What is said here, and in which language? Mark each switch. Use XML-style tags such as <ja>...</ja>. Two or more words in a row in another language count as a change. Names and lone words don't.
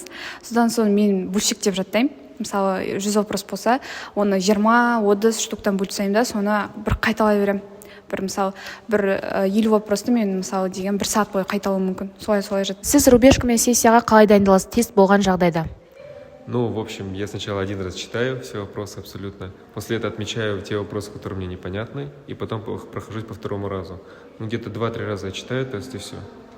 <kk>Содан соң мен бөлшектеп жаттаймын. Мысалы 100 вопрос болса, оны 20-30 штуктан бөлсем да, соны бір қайталай берем. Мысалы 50 вопросты мен мысалы деген 1 сағат бойы қайталауым мүмкін. Солай жаттаймын. Сіз рубежка мен сессияға қалай дайындаласыз, тест болған жағдайда?</kk> <ru>В общем, я сначала 1 раз читаю все вопросы абсолютно. После этого отмечаю те вопросы, которые мне непонятны, и потом прохожусь по 2-му разу. Где-то 2-3 раза я читаю тест, и все.</ru>